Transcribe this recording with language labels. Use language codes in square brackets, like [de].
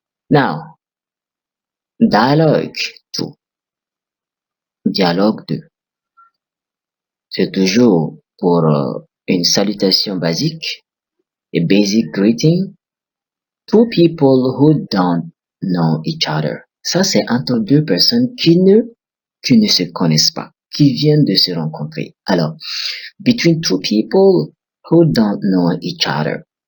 [en] Now, dialogue 2. Dialogue 2. [fr] C'est toujours pour une salutation basique, [en] a basic greeting. Two people who don't know each other. [fr] Ça, c'est entre deux personnes qui ne se connaissent pas, qui viennent de se rencontrer. [en] Alors, between two people who don't know each other.